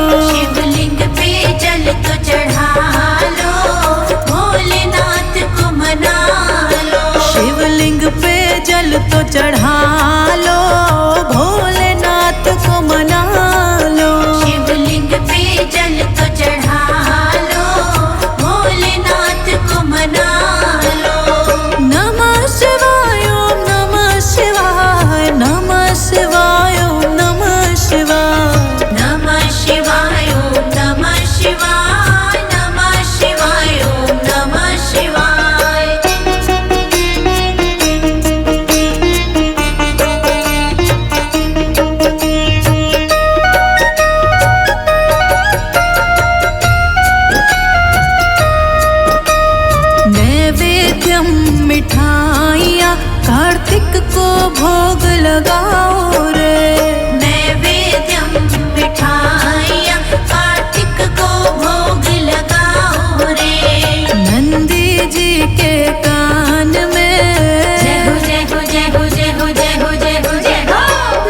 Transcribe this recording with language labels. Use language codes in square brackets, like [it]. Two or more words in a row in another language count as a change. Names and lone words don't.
[hi] शिवलिंग पे जल तो चढ़ा लो, भोलेनाथ को मना लो। शिवलिंग पे जल तो चढ़ा लो, भोलेनाथ को मना लो। शिवलिंग पे जल तो चढ़ा लो, भोलेनाथ को मना लो। [sa] नमः शिवाय ओम नमः शिवाय, नमः शिवाय ओम नमः शिवाय। नमः शिवाय ओम नमः शिवाय, नमः शिवाय ओम नमः शिवाय। [hi] नैवेद्यम मिठाइयाँ कार्तिक को भोग लगाओ रे। नैवेद्यम मिठाइयाँ कार्तिक को भोग लगाओ रे। नंदी जी के कान में, जय हो जय हो जय हो जय हो जय हो जय हो जय हो।